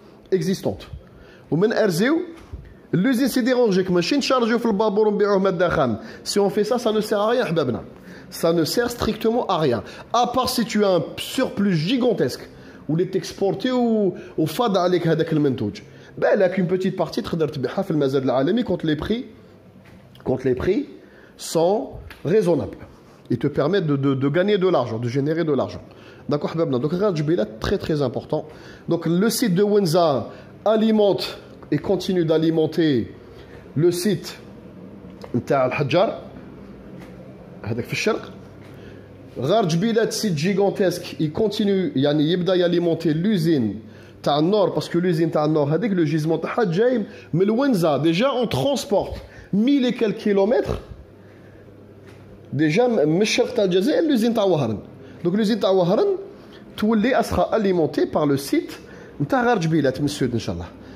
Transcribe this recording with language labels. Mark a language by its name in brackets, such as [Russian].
[French] existantes ومن Erzéou l'usine sidérurgique [Arabic] ماشي نشارجيو في البابور ونبيعوه ماده خام [French] si on fait ça ça ne sert à rien [Arabic] حبابنا [French] ça ne sert strictement à rien à part si tu as un surplus gigantesque ou les t'exporter ou [Arabic] فاض عليك هذاك المنتوج بالك [French] une petite partie [Arabic] تقدر تبيعها في المزاد العالمي [French] contre les prix sont raisonnables. Ils te permettent de gagner de l'argent, de générer de l'argent. D'accord, donc Rajbilat, très très important. Donc le site de Wenza alimente et continue d'alimenter le site de Al-Hajjar, [Arabic] هذاك في الشرق. [French] Rajbilat, site gigantesque, il continue, [Arabic] يعني يبدا [French] يalimenter l'usine [Arabic] تاع النور, [French] parce que l'usine تاع النور هذيك le gisement [Arabic] تاعها جاي من الونزا. [French] Déjà on transporte 1000 et quelques kilomètres déjà [Arabic] من الشرق تاع الجزائر [French] l'usine [Arabic] تاع وهران. [French] Donc l'usine [Arabic] تاع وهران تولي [French] sera alimentée par le site نتاع Rajbilat [Arabic] من السود ان شاء الله.